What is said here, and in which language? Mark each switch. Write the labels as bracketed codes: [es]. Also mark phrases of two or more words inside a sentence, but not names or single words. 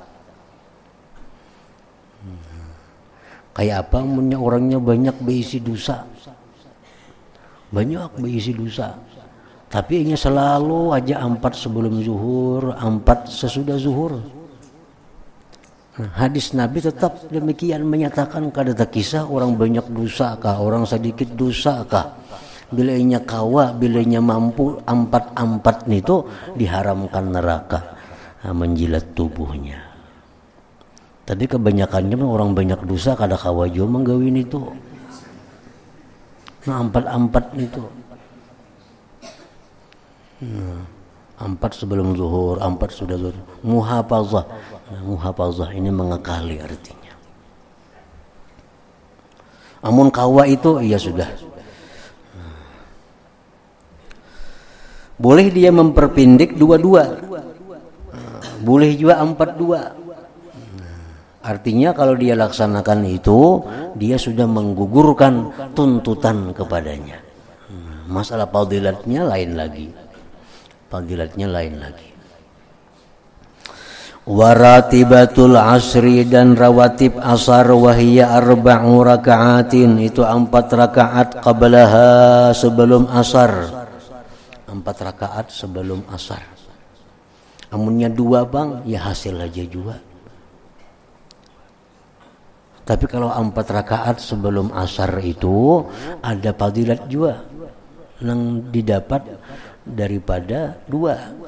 [id] Kayak apa? Orangnya banyak berisi dosa. Tapi ini selalu aja 4 sebelum zuhur, 4 sesudah zuhur. Nah, hadis Nabi tetap demikian menyatakan, [bjn] kada tak kisah orang banyak dosa kah, orang sedikit dosa kah. Bila inya kawa, bila inya mampu 4 itu diharamkan neraka, menjilat tubuhnya. Tadi kebanyakannya orang banyak dosa kada kawa juga menggawin itu. [id] Nah, 4 itu. 4 sebelum zuhur, 4 sudah zuhur. Muhafazah. Nah, muhafazah ini mengekali artinya. [bjn] Amun kawa itu ya sudah. [id] Boleh dia memperpendek 2-2. Boleh juga 4-2. Artinya kalau dia laksanakan itu, dia sudah menggugurkan tuntutan kepadanya. Masalah fadilatnya lain lagi. [ar] وراتبة العصر dan رواتب العصر وهي أربع ركعات, [id] itu 4 rakaat qablaha sebelum asar, 4 rakaat sebelum asar. [bjn] Amunnya 2 bang, ya hasil aja juga. [id] Tapi kalau 4 rakaat sebelum asar itu ada fadilat juga yang didapat daripada 2.